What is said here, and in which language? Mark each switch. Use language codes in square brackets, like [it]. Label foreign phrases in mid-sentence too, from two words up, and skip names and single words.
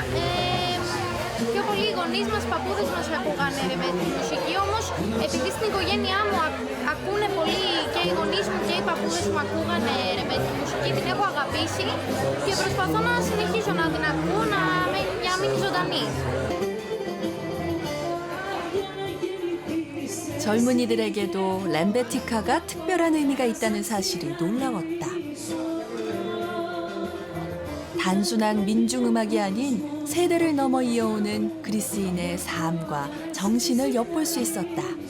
[el] Πιο πολλοί οι γονείς μας, οι παππούδες μας ακούγανε ρεμπέτικη μουσική, όμως επειδή στην οικογένειά μου ακούνε πολύ και οι γονείς μου και οι παππούδες μου ακούγανε ρεμπέτικη μουσική, την έχω αγαπήσει και προσπαθώ να συνεχίσω να την ακούω, για να μείνει ζωντανή. [ko] 젊은이들에게도 렘베티카가 특별한 의미가 있다는 사실이 놀라웠다. 단순한 민중음악이 아닌 세대를 넘어 이어오는 그리스인의 삶과 정신을 엿볼 수 있었다.